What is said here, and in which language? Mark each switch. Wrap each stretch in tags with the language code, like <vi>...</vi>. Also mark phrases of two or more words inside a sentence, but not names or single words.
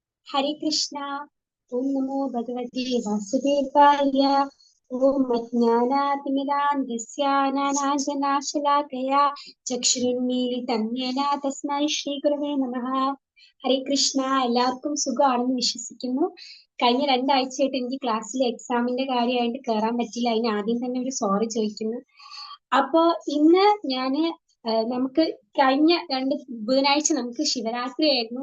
<sa>हरे कृष्णा। ओम नमो भगवते वासुदेवाय। ओम अज्ञानातिमिरान्धस्य ज्ञानाञ्जनशलाकया चक्षुरुन्मीलितं येन तस्मै श्रीगुरवे नमः. हरे कृष्ण.</sa> <ml>എല്ലാവർക്കും സുഖമാണെന്ന് വിശ്വസിക്കുന്നു. കഴിഞ്ഞ രണ്ടാഴ്ചയായിട്ട് എനിക്ക് ക്ലാസ്സിലെ എക്സാമിന്റെ കാര്യമായിട്ട് കയറാൻ പറ്റില്ല. അതിന് ആദ്യം തന്നെ ഒരു സോറി ചോദിക്കുന്നു. അപ്പോ ഇന്ന് ഞാന് നമുക്ക് കഴിഞ്ഞ ബുധനാഴ്ച നമുക്ക് ശിവരാത്രി ആയിരുന്നു.</ml>